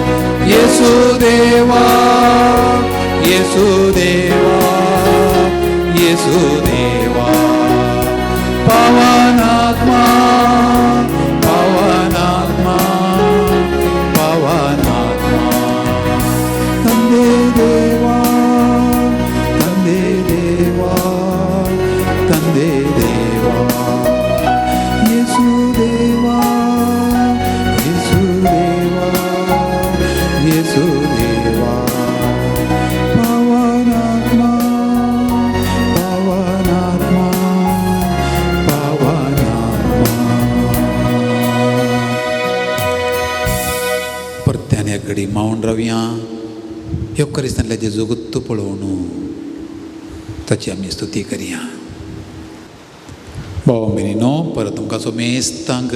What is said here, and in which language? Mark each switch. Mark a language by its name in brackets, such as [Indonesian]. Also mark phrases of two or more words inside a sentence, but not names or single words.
[Konkani] येसुदेवा येसुदेवा येसुदेवा पवनात्मा पवनात्मा पवनात्मा [Kannada] ತಂದೆ ದೇವಾ ತಂದೆ ದೇವಾ ತಂದೆ ದೇವಾ [Konkani] येसुदेवा येसुदेवा येसुदेवा पवनात्मा पवनात्मा पवनात्मा परत्याने घडी मावून रावया येवकारिस्तांतल्या जेजू गुत्त पळोवन ताची आमी स्तुती करया भाव भयणीनो परत तुमकां सोमेस्तांक